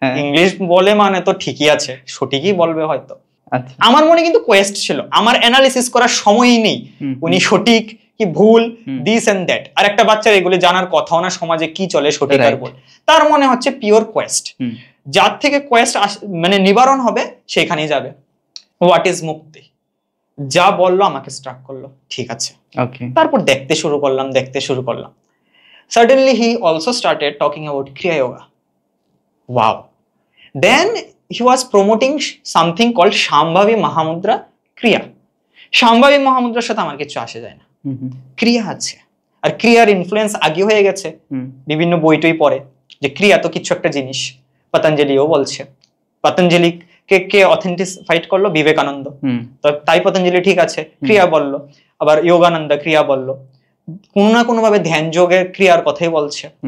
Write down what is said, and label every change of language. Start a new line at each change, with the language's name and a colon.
Bangla: English বলে মানে তো ঠিকই আছে, সঠিকই বলবে হয়তো। আমার মনে কিন্তু কোয়েস্ট ছিল, আমার অ্যানালিসিস করার সময়ই নেই উনি সঠিক কি ভুল,
English: This and that.
Bangla: আর একটা বাচ্চার এগুলি জানার কথাও না, সমাজে কি চলে সঠিক আর ভুল। তার মনে হচ্ছে পিওর কোয়েস্ট, যার থেকে কোয়েস্ট মানে নিবারণ হবে সেখানেই যাবে।
English: what is
Bangla: মুক্তি, যা বললো আমাকে স্ট্রাক করলো। ঠিক আছে, তারপর দেখতে শুরু করলাম।
English: Suddenly he also started talking about Kriya Yoga. Wow. Then he was promoting something called Shambhavi Mahamudra Kriya.
Bangla: Shambhavi Mahamudra সাথে আমার কিছু আসে যায় না, ক্রিয়া আছে। আর ক্রিয়ার ইনফ্লুয়েন্স আগে হয়ে গেছে, বিভিন্ন বইটই পড়ে যে ক্রিয়া তো কিছু একটা জিনিস। পতঞ্জলিও বলছে, পতঞ্জলি কে অথেন্টিফাইড করলো, বিবেকানন্দ। তো তাই পতঞ্জলি ঠিক আছে ক্রিয়া বললো, আবার যোগানন্দ ক্রিয়া বললো, কোনো না কোনো ভাবে ধ্যান যোগের ক্রিয়ার কথাই বলছে।